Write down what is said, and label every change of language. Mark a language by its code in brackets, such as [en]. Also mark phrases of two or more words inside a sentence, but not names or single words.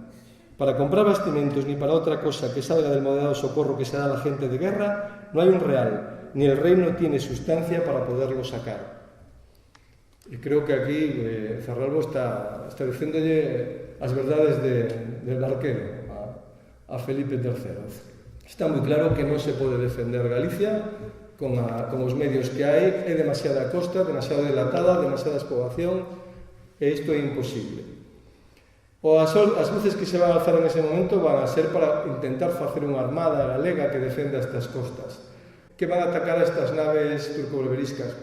[es] Para comprar bastimentos ni para otra cosa que salga del moderado socorro que se da a la gente de guerra, no hay un real, ni el reino tiene sustancia para poderlo sacar. [gl] E creo que aquí Cerralbo está dicéndolle as verdades [es] del arquero [gl] a Felipe III. Está moi claro que non se pode defender Galicia con os medios que hai. É demasiada costa, demasiado dilatada, demasiada poboación, e isto é imposible. As luces que se van a alzar en ese momento van a ser para intentar facer unha armada galega que defenda estas costas, que van a atacar a estas naves turco-berberiscas.